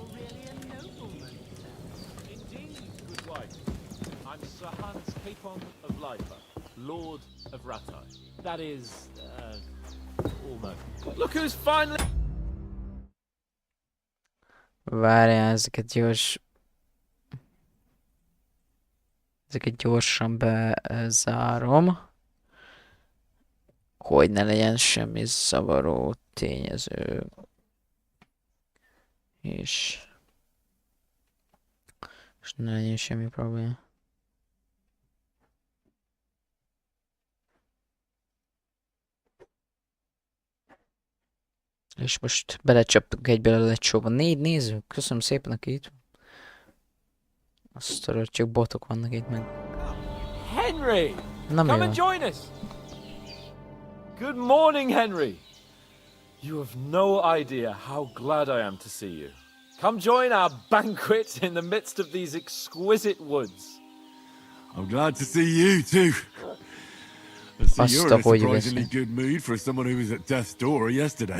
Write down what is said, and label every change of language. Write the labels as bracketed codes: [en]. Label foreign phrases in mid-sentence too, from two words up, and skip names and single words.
[en] That is, almost. Look who's finally. [hu] Várjál, ezeket gyorsan bezárom. Hogy ne legyen semmi zavaró tényező. És ne legyen semmi probléma. És most belecsaptunk egyből a lecsóba. 4 néző. Köszönöm szépen, aki itt. Azt arra csak botok vannak itt meg. Henry! Nem [en] Come [hu] jó. [en] and join us! Good morning, Henry! You have no idea how glad I am to see you. Come join our banquet in the midst of these exquisite woods. I'm glad to see you too. I see you're in a surprisingly good mood for someone who was at death's door yesterday.